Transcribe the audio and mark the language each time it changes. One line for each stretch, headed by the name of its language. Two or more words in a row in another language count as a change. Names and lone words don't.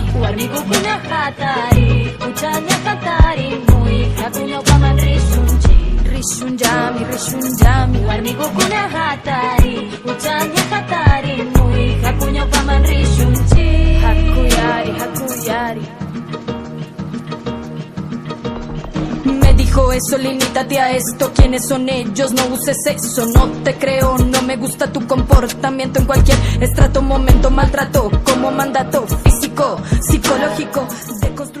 Quechua: Warmigukuna hatari, uchaña hatarimui, hakuña upamarishunchi. rishunjami, rishunjami, Warmigukuna hatari, uchaña hatarimui, hakuña upamarishunchi. hakuyari, hakuyari.
Spanish: Me dijo eso, limítate a esto. ¿Quiénes son ellos? No uses eso. No te creo, no me gusta tu comportamiento en cualquier estrato, momento, maltrato como mandato físico, psicológico.